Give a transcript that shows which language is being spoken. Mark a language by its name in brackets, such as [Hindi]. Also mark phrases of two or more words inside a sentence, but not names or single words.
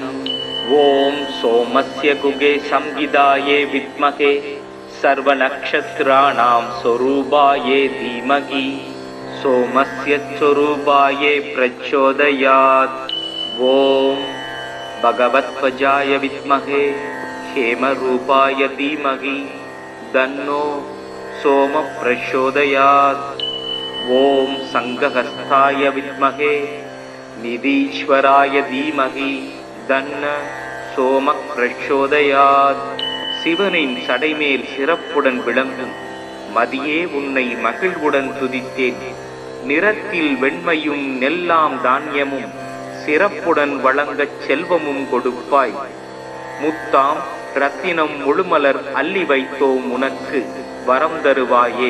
[Sanskrit] ओम् सोमस्य गुहे संहितायै विद्महे सर्वनक्षत्राणाम् स्वरूपायै धीमहि सोमस्य स्वरूपायै प्रचोदयात्. ओम् भगध्वजाय विद्महे हेमरूपाय धीमहि तन्नो सोम प्रचोदयात्. ओम संघहस्ताय विद्महे निधीश्वराय धीमहि तन्न सोम प्रचोदयात्. [Tamil] சிவனின் சடைமேல் சிறப்புடன் விளங்கும் மதியே உன்னை மகிழ்வுடன் துதித்தேன். நிறத்தில் வெண்மையும் நெல்லாம் தானியமும் சிறப்புடன் வழங்கச் செல்வமும் கொடுப்பாய். முத்தாம் ரத்தினம் முழுமலர் அள்ளி வைத்தோம் உனக்கு வரம் தருவாயே.